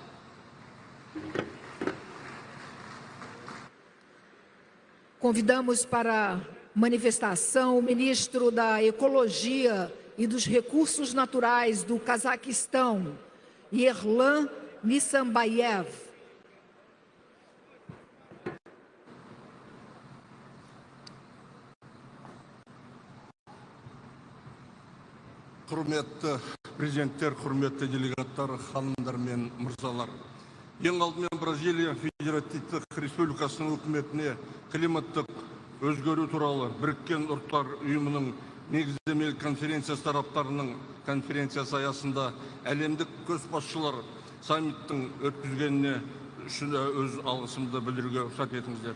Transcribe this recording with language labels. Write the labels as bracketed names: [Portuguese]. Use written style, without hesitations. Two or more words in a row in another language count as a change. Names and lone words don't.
[Portuguese] Convidamos para manifestação o ministro da Ecologia e dos Recursos Naturais do Cazaquistão, Yerlan Nissambayev. [Kazakh] Құрметті президенттер, құрметті делегаттар, ханымдар мен мырзалар. Ең алдымен Бразилия Федеративтік Республикасының үкіметіне климаттық өзгеру туралы Біріккен Ұлттар ұйымының негіздемелік конференциясы тараптарының конференциясы аясында әлемдік көшбасшылар саммиттің өткізгеніне үшін өз алғысымды білдіруге рұқсат етіңіздер.